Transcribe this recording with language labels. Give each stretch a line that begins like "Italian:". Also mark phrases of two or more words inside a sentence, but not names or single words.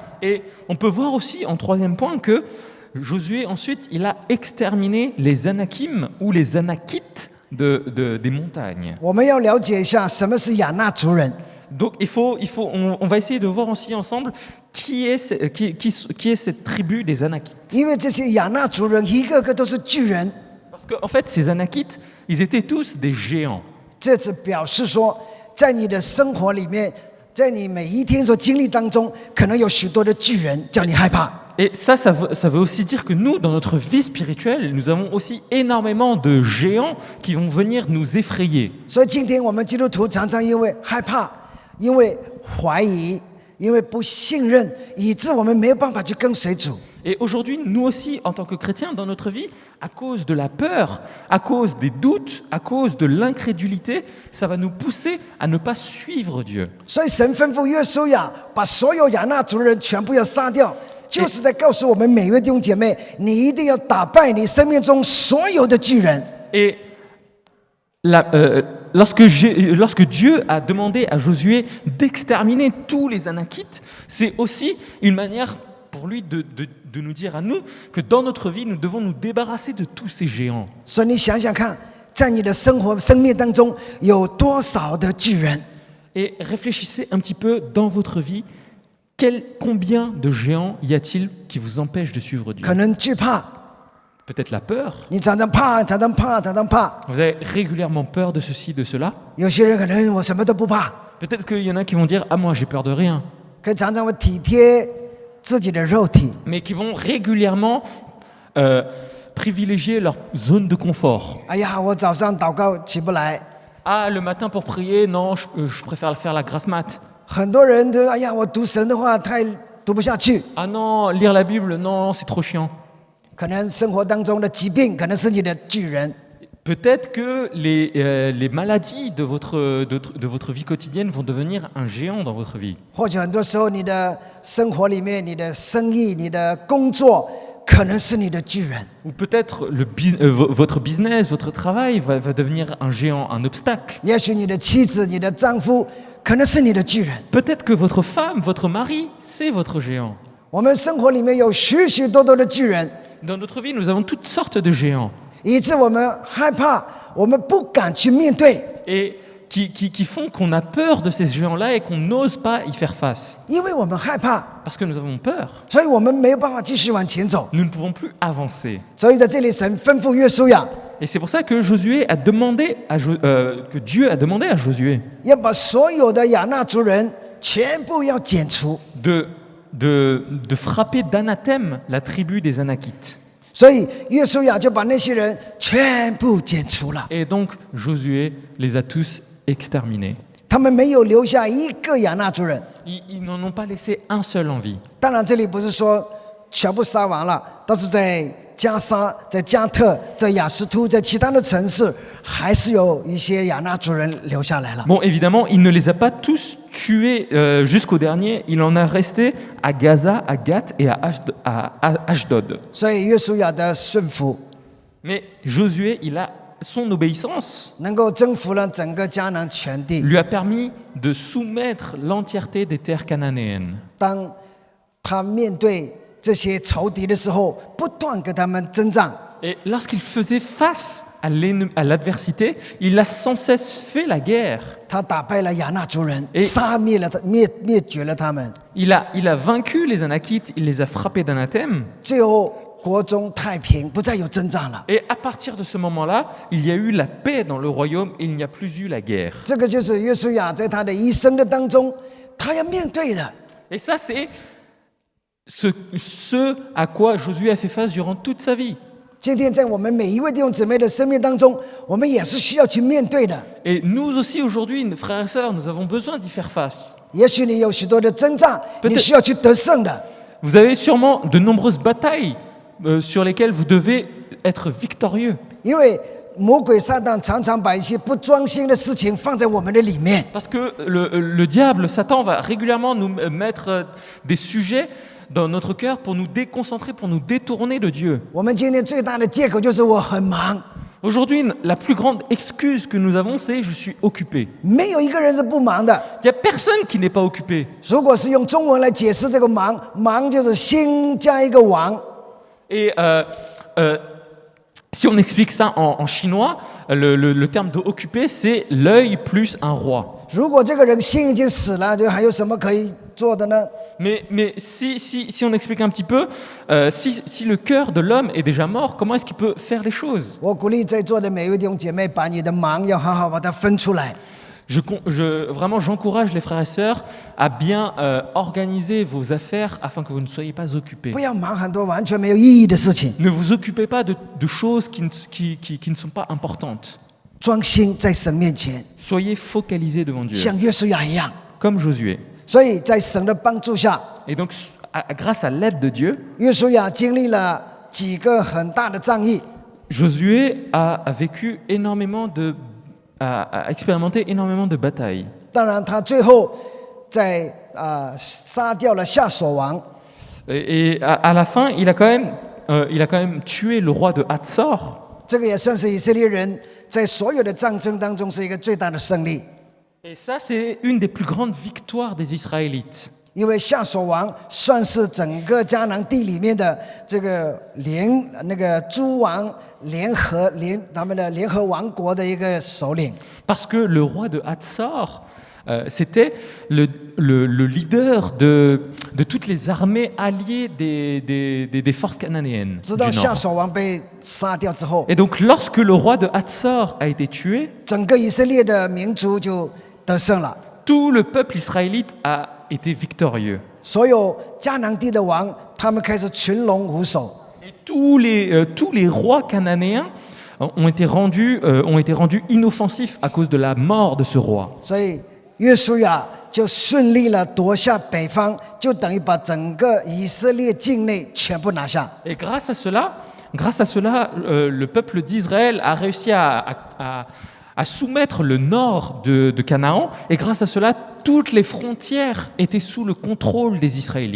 French: Et on peut voir aussi en troisième point que Josué ensuite il a exterminé les Anakim ou les Anakites des montagnes.
Chinese: 我们要了解一下什么是亚纳族人。
French: Donc on va essayer de voir aussi ensemble qui est cette tribu des Anakites.
Chinese: 因为这些亚纳族人一个个都是巨人，
French: Parce qu'en fait ces Anakites ils étaient tous des géants.
Chinese: 这只表示说，在你的生活里面，在你每一天所经历当中，可能有许多的巨人叫你害怕。
French: Et ça veut aussi dire que nous, dans notre vie spirituelle, nous avons aussi énormément de géants qui vont venir nous effrayer.
Chinese: 所以今天我们基督徒常常因为害怕，因为怀疑，因为不信任，以致我们没有办法去跟随主。
French: Et aujourd'hui, nous aussi, en tant que chrétiens, dans notre vie, à cause de la peur, à cause des doutes, à cause de l'incrédulité, ça va nous pousser à ne pas suivre Dieu.
Chinese: 所以神吩咐约书亚把所有亚纳族人全部要杀掉，就是在告诉我们每一位弟兄姐妹，你一定要打败你生命中所有的巨人。
French: Et lorsque Dieu a demandé à Josué d'exterminer tous les Anakites, c'est aussi une manière pour lui de nous dire à nous que dans notre vie, nous devons nous débarrasser de tous ces géants.
Chinese: 所以你想想看，在你的生命当中有多少的巨人？
French: Et réfléchissez un petit peu dans votre vie, combien de géants y a-t-il qui vous empêchent de suivre Dieu?
Chinese: 可能惧怕，
French: peut-être la peur.
Chinese: 你常常怕，常常怕，常常怕。
French: Vous avez régulièrement peur de ceci, de cela.
Chinese: 有些人可能我什么都不怕，
French: Peut-être qu'il y en a qui vont dire ah moi j'ai peur de rien,
Chinese: 可常常会体贴自己的肉体。
French: mais qui vont régulièrement privilégier leur zone de confort.
Chinese: 哎呀，我早上祷告起不来。
French: Ah le matin pour prier, non, je préfère faire la grasse mat.
Chinese: 很多人都哎呀，我读神的话太读不下去。
French: Ah non, lire la Bible, non, c'est trop chiant.
Chinese: 可能生活当中的疾病，可能是你的巨人。
French: Peut-être que les maladies de votre vie quotidienne vont devenir un géant dans votre vie.
Chinese: 或许很多时候，你的生活里面，你的生意、你的工作，可能是你的巨人。
French: Ou peut-être votre business, votre travail va devenir un géant, un obstacle.
Chinese: 也许你的妻子、你的丈夫，可能是你的巨人。
French: Peut-être que votre femme, votre mari, c'est votre géant.
Chinese: 我们生活里面有许许多多的巨人，
French: Dans notre vie, nous avons toutes sortes de géants
Chinese: 以致我们害怕，我们不敢去面对，
French: et qui font qu'on a peur de ces géants-là et qu'on n'ose pas y faire face.
Chinese: 因为我们害怕，
French: Parce que nous avons peur.
Chinese: 所以我们没有办法继续往前走。
French: Nous ne pouvons plus avancer.
Chinese: 所以在这里，神吩咐约书亚
French: Et c'est pour ça que Josué a demandé que Dieu a demandé à Josué
Chinese: 要把所有的亚纳族人全部要剪除。
French: de frapper d'anathème la tribu des Anakites.
Chinese: 所以约书亚就把那些人全部剪除了，
French: Et donc Josué les a tous exterminés.
Chinese: 他们没有留下一个亚纳族人。
French: Ils n'en ont pas laissé un seul en vie.
Chinese: 当然，这里不是说全部杀完了，但是在加沙、在加特、在雅斯突、在其他的城市，还是有一些亚纳族人留下来了。
French: Bon, évidemment, il ne les a pas tous tués jusqu'au dernier. Il en a resté à Gaza, à Gath et à Ashdod.
Chinese: 所以约书亚的顺服，
French: Mais Josué, son obéissance
Chinese: 能够征服了整个迦南全地。
French: lui a permis de soumettre l'entièreté des terres cananéennes.
Chinese: 当他面对这些仇敌的时候，不断跟他们征战。
French: Et lorsqu'il faisait face à l'adversité, il a sans cesse fait la guerre.
Chinese: 他打败了亚纳族人，诶杀灭了他，灭绝了他们。
French: Il a vaincu les Anakites, il les a frappés d'anathème.
Chinese: 最后国中太平，不再有征战了。
French: Et à partir de ce moment-là, il y a eu la paix dans le royaume et il n'y a plus eu la guerre.
Chinese: 这个就是约书亚在他的一生的当中，他要面对的。
French: Et ça, c'est ce à quoi Josué a fait face durant toute sa vie.
Chinese: 今天在我们每一位弟兄姊妹的生命当中，我们也是需要去面对的。
French: Et nous aussi, aujourd'hui, nos frères et sœurs, nous avons besoin d'y faire face.
Chinese: 也许你有许多的征战，你需要去得胜的。
French: Vous avez sûrement de nombreuses batailles sur lesquelles vous devez être victorieux.
Chinese: 因为魔鬼撒旦常常把一些不专心的事情放在我们的里面，
French: Parce que le diable, Satan, va régulièrement nous mettre des sujets dans notre cœur pour nous déconcentrer, pour nous détourner de Dieu.
Chinese: 我们今天最大的借口就是我很忙，
French: Aujourd'hui, la plus grande excuse que nous avons, c'est je suis occupé.
Chinese: 没有一个人是不忙的。
French: Il n'y a personne qui n'est pas occupé.
Chinese: 如果是用中文来解释这个忙，忙就是心加一个王，
French: Et si on explique ça en chinois, le terme de occupé, c'est l'œil plus un roi.
Chinese: 如果这个人心已经死了，就还有什么可以做的呢？
French: Mais si on explique un petit peu, si le cœur de l'homme est déjà mort, comment est-ce qu'il peut faire les choses?
Chinese: 我鼓励在座的每一位弟兄姐妹，把你的忙要好好把它分出来。
French: Vraiment, j'encourage les frères et sœurs à bien organiser vos affaires afin que vous ne soyez pas occupés.
Chinese: 不要忙很多完全没有意义的事情，
French: Ne vous occupez pas de choses qui ne sont pas importantes.
Chinese: 专心在神面前，
French: Soyez focalisés devant Dieu,
Chinese: 像约书亚一样。
French: comme Josué.
Chinese: 所以在神的帮助下，
French: Et donc, grâce à l'aide de Dieu,
Chinese: 约书亚经历了几个很大的战役，
French: Josué a vécu énormément a expérimenté énormément de batailles.
Chinese: 当然他最后在杀掉了夏所王，
French: Et à la fin, il a quand même tué le roi de Hatzor.
Chinese: 这个也算是以色列人在所有的战争当中是一个最大的胜利。
French: Et ça, c'est une des plus grandes victoires des Israélites.
Chinese: 因为夏所王算是整个迦南地里面的这个那个诸王他们的联合王国的一个首领。
French: Parce que le roi de Hatzor c'était le leader de toutes les armées alliées des forces cananéennes
Chinese: 直
French: du
Chinese: 到夏
French: nord.
Chinese: 所王被杀掉之后，
French: Et donc, lorsque le roi de Hatzor a été tué,
Chinese: 整个以色列的民族就得胜了。
French: tout le peuple israélite a été victorieux.
Chinese: 所有迦南地的王，他们开始群龙无首。
French: Et tous les rois cananéens ont été rendus inoffensifs à cause de la mort de ce roi.
Chinese: 所以约书亚就顺利了夺下北方，就等于把整个以色列境内全部拿下。
French: Et grâce à cela, le peuple d'Israël a réussi à soumettre le nord de Canaan, et grâce à cela, toutes les frontières étaient sous le contrôle des Israélites.